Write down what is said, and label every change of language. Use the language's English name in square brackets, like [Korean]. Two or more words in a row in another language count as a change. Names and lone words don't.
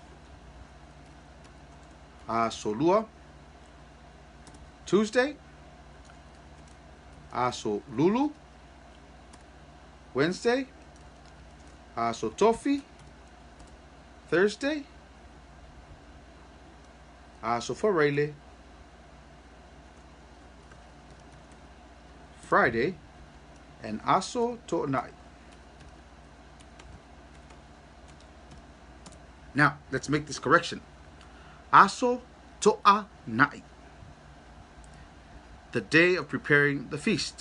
[Samoan] Aso Lua, Tuesday. Aso Lulu, Wednesday. Aso Tofi, Thursday. Aso Farele, [English] Friday. [Samoan] And Aso To'nai. [English] Now, let's make this correction. [Samoan] Aso To'nai, [English] the day of preparing the feast.